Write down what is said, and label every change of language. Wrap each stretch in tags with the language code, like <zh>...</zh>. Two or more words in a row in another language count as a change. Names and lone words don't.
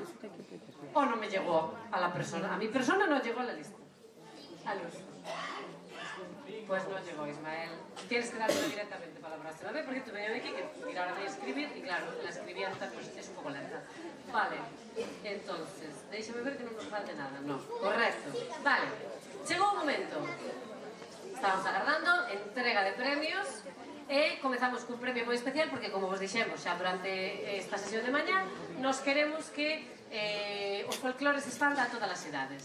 <es>O non me llegó a la persona, a mi persona no llegó a la lista. A luz. Pues no llegó, Ismael. Tienes que darle directamente para la próxima vez, porque tú venías aquí que mirar de escribir, y claro, la escribienta pues es un poco lenta. Vale, entonces, déjame ver que non nos falte nada, no, correcto.</es> <gl>Vale, chegou o momento. Estamos agardando, entrega de premios, e comezamos cun premio moi especial porque, como vos dixemos xa durante esta sesión de mañá, nos queremos que os folclores se expanda a todas as idades.</gl>